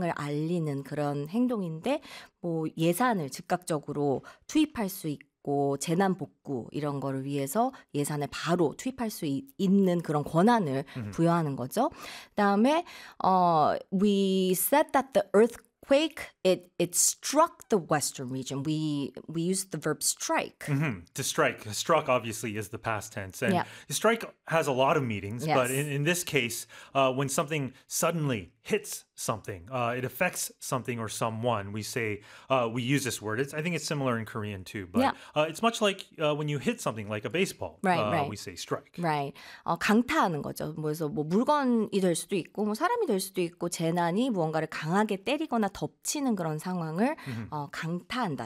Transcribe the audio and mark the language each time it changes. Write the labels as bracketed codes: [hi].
[ko] 을 알리는 그런 행동인데, 뭐 예산을 즉각적으로 투입할 수 있고 재난 복구 이런 거를 위해서 예산을 바로 투입할 수 있는 그런 권한을 부여하는 거죠. 그다음에 [en] we said that the earthquake it struck the western region. We used the verb strike. To strike. Struck obviously is the past tense. And Yeah. strike has a lot of meanings, but Yes. in this case, when something suddenly hits something, it affects something or someone, we say, we use this word. I think it's similar in Korean too, but Yeah. it's much like when you hit something like a baseball, we say strike. Right. [ko] 강타하는 거죠. 그래서 뭐 물건이 될 수도 있고, 뭐 사람이 될 수도 있고, 재난이 무언가를 강하게 때리거나 덮치는 그런 상황을 강타한다.